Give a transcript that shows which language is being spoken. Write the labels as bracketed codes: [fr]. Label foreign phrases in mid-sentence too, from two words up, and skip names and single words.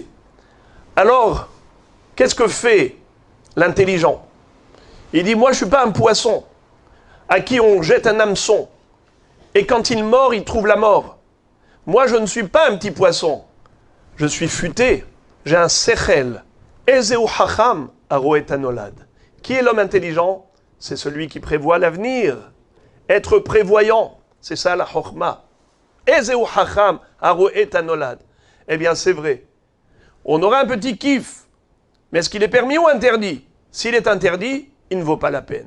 [fr] Alors, qu'est-ce que fait l'intelligent? Il dit moi je ne suis pas un poisson à qui on jette un hameçon et quand il mord, il trouve la mort. Moi je ne suis pas un petit poisson. Je suis futé, j'ai un sechel. [he] איזהו חכם הרואה את הנולד. [fr] Qui est l'homme intelligent? C'est celui qui prévoit l'avenir. Être prévoyant, c'est ça la chokhma. [he] איזהו חכם הרואה את הנולד. [fr] Eh bien c'est vrai. On aura un petit kiff. Mais est-ce qu'il est permis ou interdit? S'il est interdit, il ne vaut pas la peine.